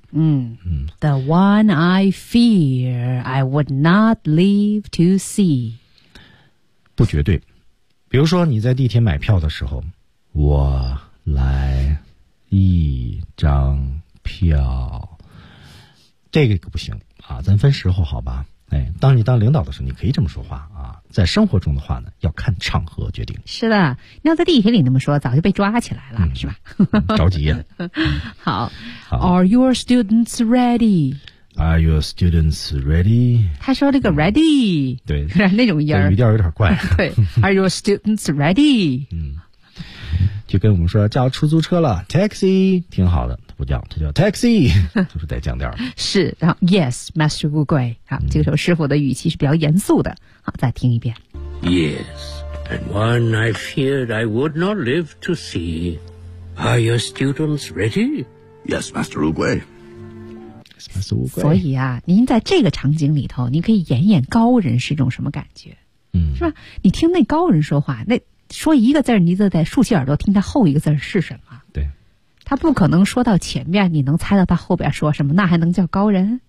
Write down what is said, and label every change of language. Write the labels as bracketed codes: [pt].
[en] The one I fear I would not live to see [zh] 不绝对比如说你在地铁买票的时候我来一张票这个不行啊，咱分时候好吧哎，当你当领导的时候，你可以这么说话啊。在生活中的话呢，要看场合决定。是的，要在地铁里那么说，早就被抓起来了，是吧？着急呀、嗯。 [en] 好 ，Are your students ready？ Are your students ready? [zh] 他说这个 ready、嗯、对那种音语调有点怪 [en] 对 Are your students ready? [zh] 嗯，就跟我们说叫出租车了 taxi 挺好的不叫他叫 taxi 就是得降调是然后 [en] yes [zh] Master Wu Gui 好、嗯、这个时候师傅的语气是比较严肃的好再听一遍 [en] Yes and one I feared I would not live to see Are your students ready? Yes Master Wu Gui [zh] 所以啊您在这个场景里头您可以演演高人是一种什么感觉嗯，是吧你听那高人说话那说一个字你就得竖起耳朵听他后一个字是什么对他不可能说到前面你能猜到他后边说什么那还能叫高人